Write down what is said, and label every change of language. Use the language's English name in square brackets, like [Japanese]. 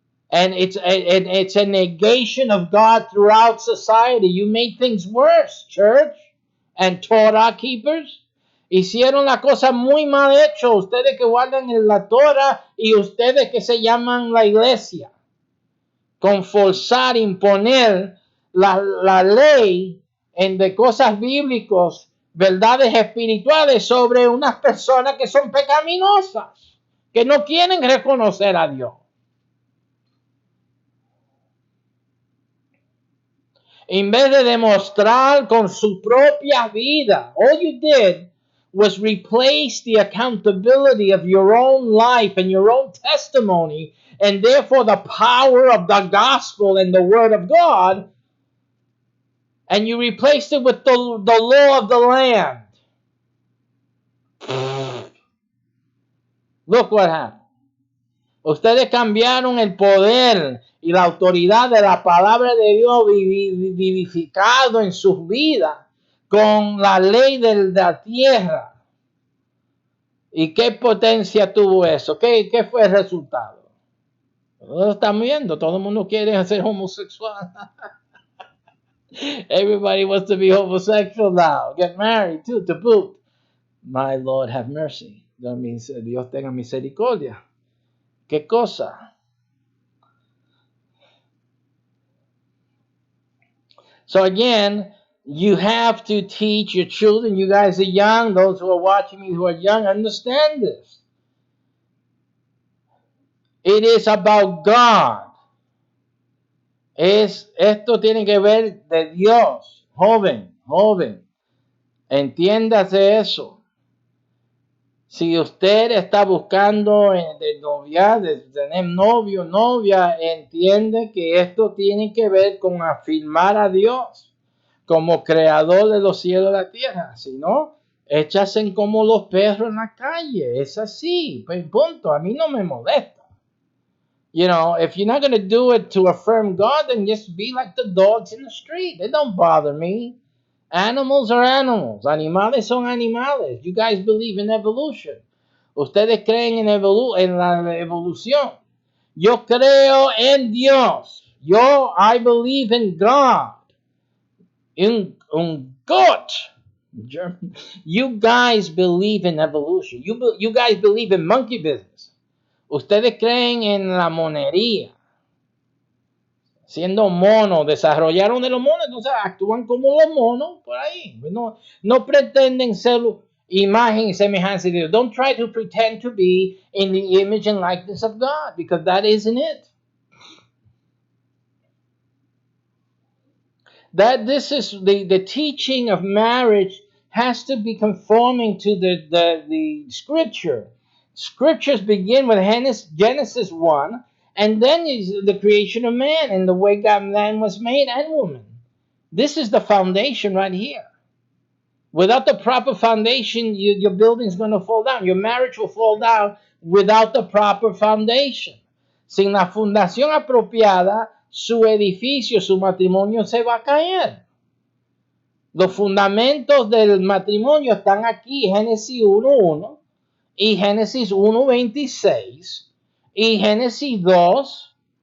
[English] And it's a negation of God throughout society. You made things worse, church and Torah keepers. [Spanish] Hicieron la cosa muy mal hecho, ustedes que guardan en la Torah y ustedes que se llaman la iglesia. Con forzar, imponer la ley en de cosas bíblicas, verdades espirituales sobre unas personas que son pecaminosas, que no quieren reconocer a Dios. En vez de demostrar con su propia vida, [English] all you did was replace the accountability of your own life and your own testimony, and therefore the power of the gospel and the word of God, and you replaced it with the law of the land. Look what happened. [Spanish] Ustedes cambiaron el poder y la autoridad de la palabra de Dios vivificado en sus vidas con la ley de la tierra. ¿Y qué potencia tuvo eso? ¿Qué fue el resultado? Lo están viendo, todo el mundo quiere ser homosexual. [English] Everybody wants to be homosexual now. Get married too, to boot. My Lord have mercy. That means [Spanish] Dios tenga misericordia. ¿Qué cosa? [English] So again, you have to teach your children. You guys are young. Those who are watching me who are young, understand this. It is about God. [Spanish] Esto tiene que ver de Dios. Joven. Entiéndase eso. Si usted está buscando de novia, de tener novio, novia, entiende que esto tiene que ver con afirmar a Dios como creador de los cielos y la tierra. Si no, échase como los perros en la calle. Es así, pues punto. A mí no me molesta. [English] You know, if you're not going to do it to affirm God, then just be like the dogs in the street. They don't bother me. Animals are animals. [Spanish] Animales son animales. [English] You guys believe in evolution. [Spanish] Ustedes creen en la evolución. Yo creo en Dios. [English] I believe in God. [German] In Gott. [English] You guys believe in evolution. You guys believe in monkey business. [Spanish] Ustedes creen en la monería. Siendo monos, desarrollaron de los monos, entonces actúan como los monos por ahí. No pretenden ser imagen y semejanza de Dios. [English] Don't try to pretend to be in the image and likeness of God, because that isn't it. That this is the teaching of marriage has to be conforming to the scripture. Scriptures begin with Genesis 1, and then is the creation of man and the way man was made and woman. This is the foundation right here. Without the proper foundation, your building's going to fall down. Your marriage will fall down without the proper foundation. [Spanish] Sin la fundación apropiada, su edificio, su matrimonio se va a caer. Los fundamentos del matrimonio están aquí, Génesis 1:1 y Génesis 1:26 y Génesis 2.